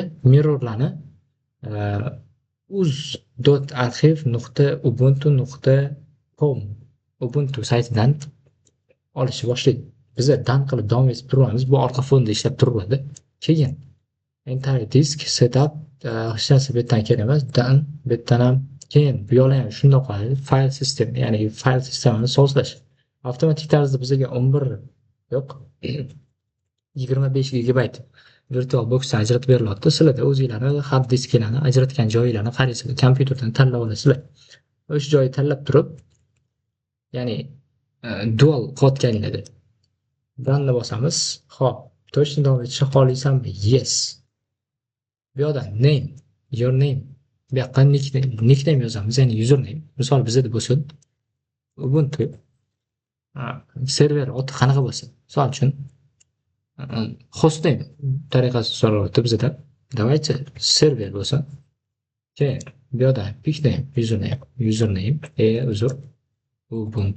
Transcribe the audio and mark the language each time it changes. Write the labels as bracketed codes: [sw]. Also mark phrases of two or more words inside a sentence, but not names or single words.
[uz] Mirrorlarni uz.arxiv.ubuntu.com Ubuntu saytidan olishni boshlaydi. Biz dan qilib davom etib turamiz. Bu orqa fonda ishlab turadi. Keyin [en] entire disk setup [uz] hech narsa bu yerdan kerak emas. Dan bu yerdan ham keyin bu yoqlar ham shundoq qoladi. [en] File system, [uz] ya'ni file sistemini sozlash. Avtomatik tarzda bizga 11 yo'q 25 gigabayt VirtualBoxdan ajratib beriladi. Sizlarda o'zingizlarni [en] hard disklarni [uz] ajratgan joylarni qaraysiz, kompyuterdan tanlab olasizlar. O'sha joyni tanlab turib, ya'ni dual qotganinglarda runni bosamiz. Xo'p, точно davom etishni xohlaysanmi? Yes. Bu yoqdan [en] name, your name. [uz] Bu yoqqa nickname yozamiz, ya'ni username. Misol bizda bo'lsin Ubuntu server oti qanaqa bo'lsin? Misol uchun hostname tariqasi so'ralyapti bizda. Давайте server bo'lsin. Keyin bu yoqda nickname, username, uzr, Ubuntu.